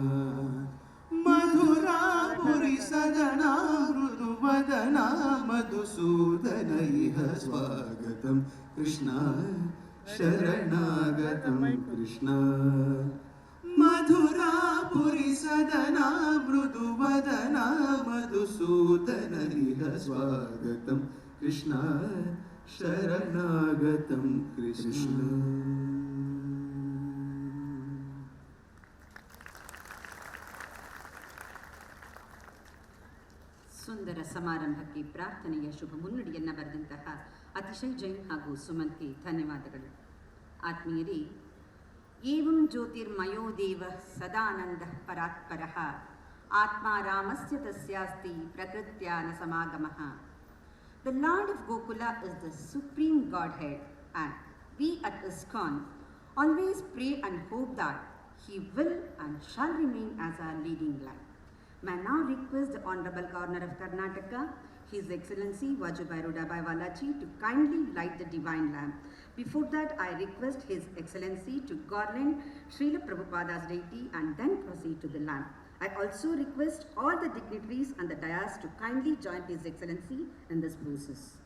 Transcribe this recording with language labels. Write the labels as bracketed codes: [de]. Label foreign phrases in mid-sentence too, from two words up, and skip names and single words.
[sa] मधुरापुरि सदना मृदुवदना मधुसूदन इह स्वागतं कृष्ण शरणागतं कृष्ण मधुरापुरि सदना मृदुवदना मधुसूदन इह स्वागतं कृष्ण शरणागतं कृष्ण [kn] ಸುಂದರ ಸಮಾರಂಭಕ್ಕೆ ಪ್ರಾರ್ಥನೆಯ ಶುಭ ಮುನ್ನುಡಿಯನ್ನು ಬರೆದಂತಹ ಅತಿಶಯ್ ಜೈನ್ ಹಾಗೂ ಸುಮಂತ್ಗೆ ಧನ್ಯವಾದಗಳು. [sa] ಆತ್ಮೀಯರೇ, ಏವಂ ಜ್ಯೋತಿರ್ಮಯೋ ದೇವ ಸದಾನಂದ ಪರಾತ್ಪರಃ ಆತ್ಮಾ ರಾಮಸ್ಯ ತಸ್ಯಾಸ್ತಿ ಪ್ರಕೃತ್ಯಾ ನ ಸಮಾಗಮಃ. [en] The Lord of Gokula is the supreme Godhead, and we at ISKCON always pray and hope that He will and shall remain as our leading light. May now request the Honorable Governor of Karnataka, His Excellency Vajubhai Rudabhai Valaji, to kindly light the divine lamp. Before that, I request His Excellency to garland Srila Prabhupada's deity and then proceed to the lamp. I also request all the dignitaries and the dais to kindly join His Excellency in this process.